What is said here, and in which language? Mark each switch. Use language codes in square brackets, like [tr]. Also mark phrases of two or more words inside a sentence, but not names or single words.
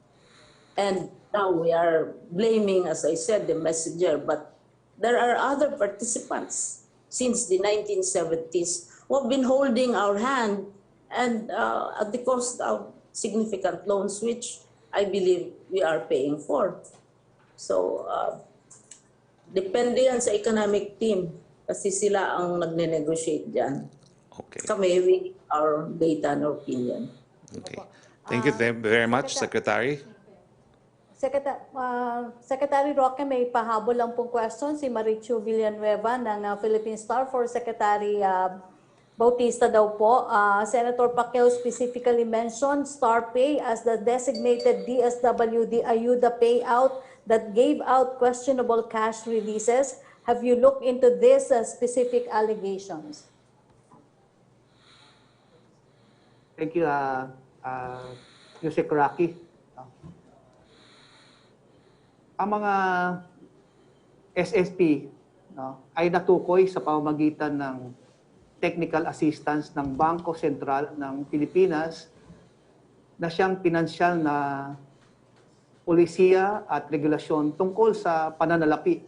[en] And now we are blaming, as I said, the messenger, but there are other participants since the 1970s who have been holding our hand and at the cost of significant loans, which I believe we are paying for. So, [tl] depende yan sa [en] economic team. [tl] Kasi sila ang nagne-negotiate dyan. [en] Okay. [tl] Kami, [en] we our data and opinion. Okay. Thank you very much, Secretary. [tl] Secretary Roque, may pahabol lang pong question si Marichu Villanueva ng Philippine Star for Secretary Bautista daw po. [en] Senator Pacquiao specifically mentioned Star Pay as the designated DSWD ayuda payout that gave out questionable cash releases. Have you looked into these specific allegations? Thank you, Yusek Roque. [tl] Ang mga SSP ay natukoy sa pamamagitan ng technical assistance ng Bangko Sentral ng Pilipinas na siyang pinansyal na polisiya at regulasyon tungkol sa pananalapi.